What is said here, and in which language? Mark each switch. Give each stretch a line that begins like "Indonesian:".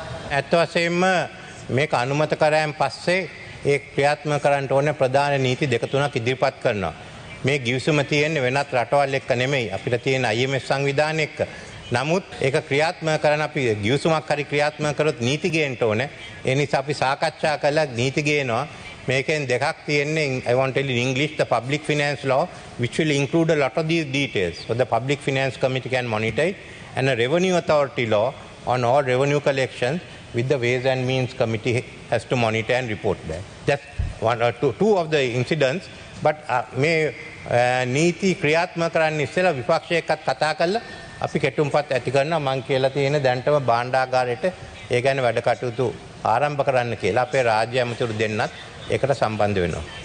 Sinhala: ඇත්ත වශයෙන්ම මේක අනුමත කරායන් පස්සේ ඒ ක්‍රියාත්මක කරන්න ඕනේ ප්‍රධාන නීති 2-3ක් ඉදිරිපත් කරනවා. මේ ගිවිසුම තියෙන්නේ වෙනත් රටවල් එක්ක නෙමෙයි. අපිට තියෙන IMF සංවිධානය එක්ක. නමුත් ඒක ක්‍රියාත්මක කරන අපි ගිවිසුමක් හරි ක්‍රියාත්මක කරොත් නීති ගේන්න ඕනේ. ඒ නිසා අපි සාකච්ඡා කළා නීති ගේනවා. මේකෙන් දෙකක් තියෙන්නේ.
English: I want to tell you in English, the public finance law which will include a lot of these details. So the public finance committee can monitor it, and a revenue authority law on all revenue collections with the ways and means committee has to monitor and report that. Just one or two of the incidents. But
Sinhala: මේ නීති ක්‍රියාත්මක කරන්න ඉස්සෙල්ලා විපක්ෂ එක්කත් කතා කරලා අපි කෙටුම්පත් ඇති කරනවා. මං කියලා තියෙන දැන්ටම භාණ්ඩාගාරයට ඒ ගැන වැඩ කටයුතු ආරම්භ කරන්න කියලා අපේ රාජ්‍ය ඇමතිවරු දෙන්නත් ඒකට සම්බන්ධ වෙනවා.